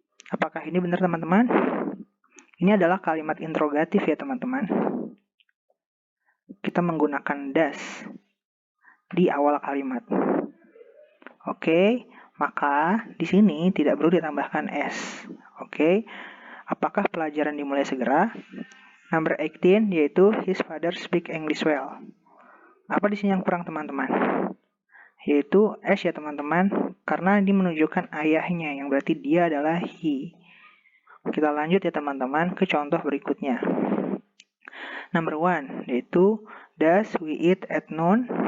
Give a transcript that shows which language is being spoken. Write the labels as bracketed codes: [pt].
[id] Apakah ini benar teman-teman? Ini adalah kalimat interrogatif ya teman-teman. Kita menggunakan does di awal kalimat. Oke, maka di sini tidak perlu ditambahkan s. Oke. Apakah pelajaran dimulai segera? [en] Number 18 yaitu his father speak English well. [id] Apa di sini yang kurang teman-teman? Yaitu s ya teman-teman, karena ini menunjukkan ayahnya yang berarti dia adalah he. Kita lanjut ya teman-teman ke contoh berikutnya. [en] Number 1 yaitu does we eat at noon?